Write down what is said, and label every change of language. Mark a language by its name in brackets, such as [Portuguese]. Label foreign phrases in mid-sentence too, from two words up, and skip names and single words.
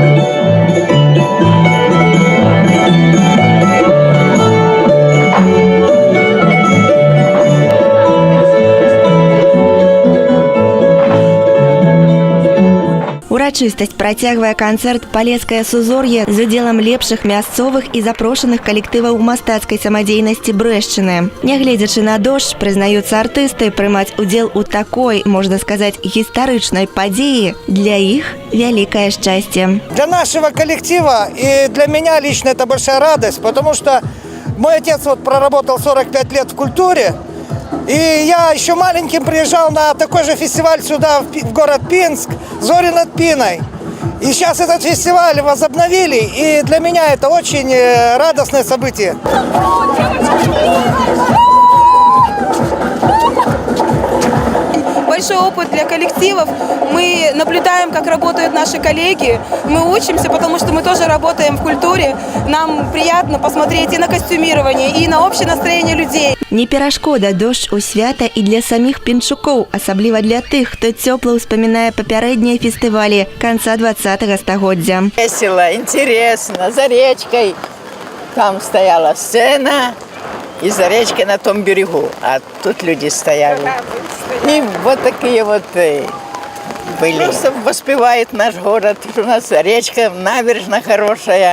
[Belarusian] Урачыстасць працягвае канцэрт «Палескае сузор'е» з удзелам лепшых мясцовых і запрошаных калектываў мастацкай самадзейнасці Брэшчыны. Нягледзячы на дождж, прызнаюцца артысты, прымаць удзел у такой, можна сказаць, гістарычнай падзеі для іх вялікае шчасце. [Russian] Для нашего коллектива и для меня лично это большая радость, потому что мой отец проработал 45 лет в культуре. И я еще маленьким приезжал на такой же фестиваль сюда, в город Пинск, «Зори над Пиной». И сейчас этот фестиваль возобновили, и для меня это очень радостное событие. Большой опыт для коллективов. Мы наблюдаем, как работают наши коллеги. Мы учимся, потому что мы тоже работаем в культуре. Нам приятно посмотреть и на костюмирование, и на общее настроение людей. [Belarusian] Не перашкода дождж у свята і для саміх пінчукоў, асабліва для тых, хто цёпла ўспамінае папярэднія фестывалі канца 20-го стагоддзя. [Russian] Весело, интересно, за речкой. Там стояла сцена, и за речкой на том берегу. А тут люди стояли. И вот такие вот были. Просто воспевает наш город. У нас речка, набережная хорошая.